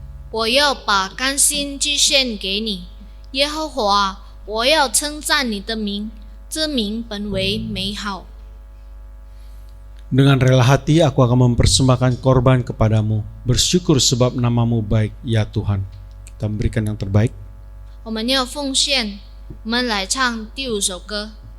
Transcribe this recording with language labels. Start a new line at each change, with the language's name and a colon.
Chinese: 我要把甘心祭献给你，耶和华，我要称赞你的名，这名本为美好。
Indonesian: Dengan rela hati aku akan mempersembahkan korban kepadamu. Bersyukur sebab namamu baik, ya Tuhan. Kita memberikan yang terbaik.
Chinese: 我们要奉献，我们来唱第5首歌。